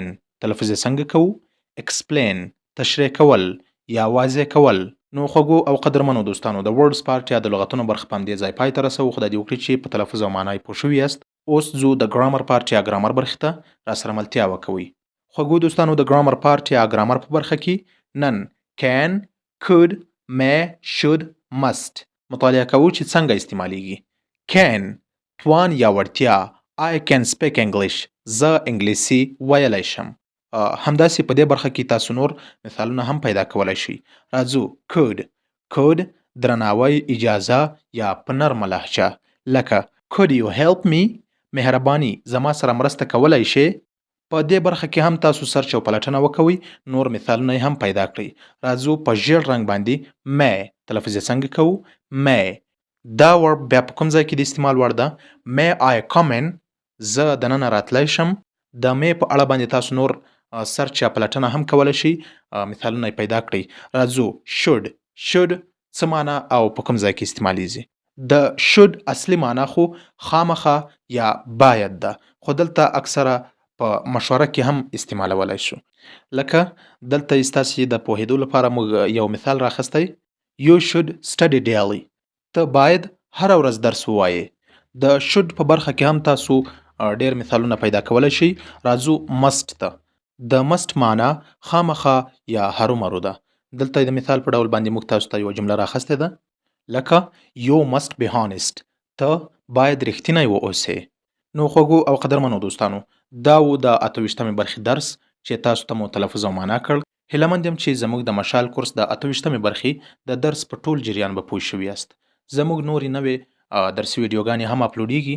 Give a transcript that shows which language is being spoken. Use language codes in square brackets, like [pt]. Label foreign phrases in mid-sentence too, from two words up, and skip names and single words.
[ps] تلفظ یې څنګه کوو؟ explain تشریح کول یا واضح کول. نو خوږو او قدرمنو دوستانو د [en] words part [ps] یا د لغتونو برخه په همدې ځای پای ته رسوو. خدای دې وکړي چې په تلفظ او معنا یې پوه شوي یاست. اوس ځو د [en] grammar part [ps] یا ګرامر برخې ته راسره ملتیا وکوئ. خوږو دوستانو د [en] grammar part [ps] یا ګرامر په برخه کې نن [en] can could may should must [ps] مطالعه کوو چې څنګه استعمالیږي. [en] can [ps] توان یا وړتیا [en] I can speak English. [ps] زه انګلیسي ویلی شم. همداسې په دې برخه کې تاسو نور مثالونه هم پیدا کولای شئ. راځو could درناوی اجازه یا په نرمه لهجه لکه [en] could you help me؟ [ps] مهرباني زما سره مرسته کولای شئ. په دې برخه کې هم تاسو سرچ او پلټنه وکوئ. نور مثالونه هم پیدا کړئ. راځو په ژیړ رنګ باندې may. تلفظ یې څنګه کوو؟ may. دا ورب بیا په کوم ځای کې د استعمال وړ ده؟ [en] may I come in؟ [ps] زه دننه راتلی شم. د may په اړه باندې تاسو نور سرچ یا پلټنه هم کولی شئ. مثالونه یې پیدا کړئ. راځو should څه معنا او په کوم ځای کې استعمالیږي. د should اصلي معنا خو خامخا یا باید ده، خو دلته اکثره په مشوره کې هم استعمالولی شو. لکه دلته یې ستاسې د پوهېدو لپاره موږ یو مثال راخستی. [en] You should study daily. [ps] ته باید هره ورځ درس ووایې. د should په برخه کې هم تاسو ډېر مثالونه پیدا کولی شئ. راځو must ته. د must معنا خامخا یا هرومرو ده. دلته د مثال په ډول باندې موږ تاسو ته یوه جمله راخستې ده. [en] لکه You must be honest. [ps] ته باید رښتینی واوسې. نو خوږو او قدرمنو دوستانو، دا و د 28مې برخې درس چې تاسو ته مو تلفظ او معنا کړ. هیله مند یم چې زموږ د مشال کورس د 28مې برخې د درس په ټول جریان به پوه شوي یاست. زموږ نورې نوې درسي ویډیوګانې هم اپلوډیږي.